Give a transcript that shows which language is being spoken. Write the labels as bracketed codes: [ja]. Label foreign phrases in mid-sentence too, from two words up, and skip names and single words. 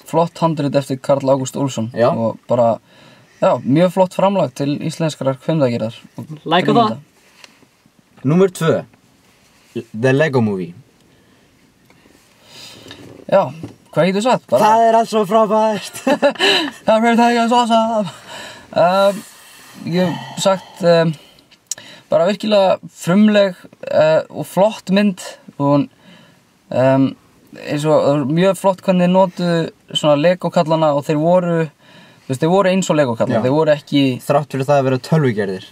[is] Flott handrit eftir Karl Ágúst Úlfsson og bara mjög flott framlag til íslenskrar kvikmyndagerðar. Like það. Númer 2 The Lego Movie. Já, hvað getur sagt? Það er allt svo frábært. [en] Everything is awesome. [is] Ég hef sagt bara virkilega frumleg og flott mynd og eins og mjög flott hvernig þeir notuðu svona Lego-kallana og þeir voru eins og Lego-kallana, þeir voru ekki þrátt fyrir það að vera tölvugerðir.